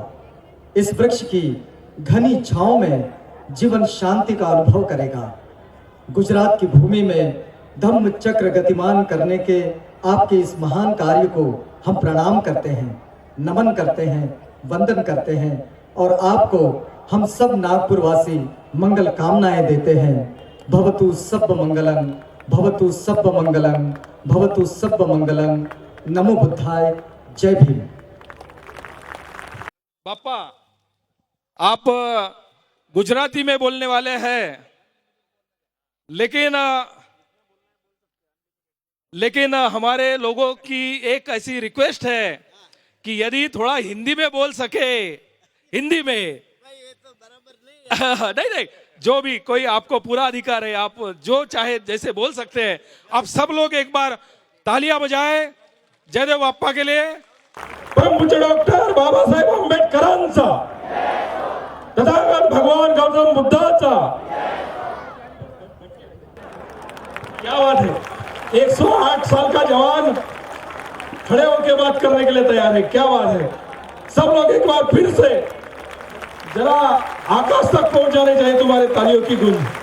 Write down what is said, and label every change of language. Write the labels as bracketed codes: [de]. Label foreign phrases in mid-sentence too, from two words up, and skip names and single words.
[hi] इस वृक्ष की घनी छांव में जीवन शांति का अनुभव करेगा। गुजरात की भूमि में धम्म चक्र गतिमान करने के आपके इस महान कार्य को हम प्रणाम करते हैं, नमन करते हैं, वंदन करते हैं और आपको हम सब नागपुरवासी मंगल कामनाएं देते हैं। [pi] भवतु सब्ब मंगलम, भवतु सब्ब मंगलम, भवतु सब्ब मंगलम। [hi] नमो बुद्धाय। जय भीम। बापा, आप गुजराती में बोलने वाले हैं, लेकिन हमारे लोगों की एक ऐसी रिक्वेस्ट है कि यदि थोड़ा हिंदी में बोल सके, हिंदी में नहीं, जो भी कोई, आपको पूरा अधिकार है, आप जो चाहे जैसे बोल सकते हैं। आप सब लोग एक बार तालियां बजाएं जयदेव बाप्पा के लिए। [mr] परम पूज्य डॉक्टर बाबासाहेब आंबेडकरांचा, तथागत भगवान गौतम बुद्धाचा। [hi] क्या बात है, 108 साल का जवान खड़े होकर बात करने के लिए तैयार है। क्या बात है। सब लोग एक बार फिर से जरा आकाश तक पहुंचाने चाहिए तुम्हारे तालियों की गूंज।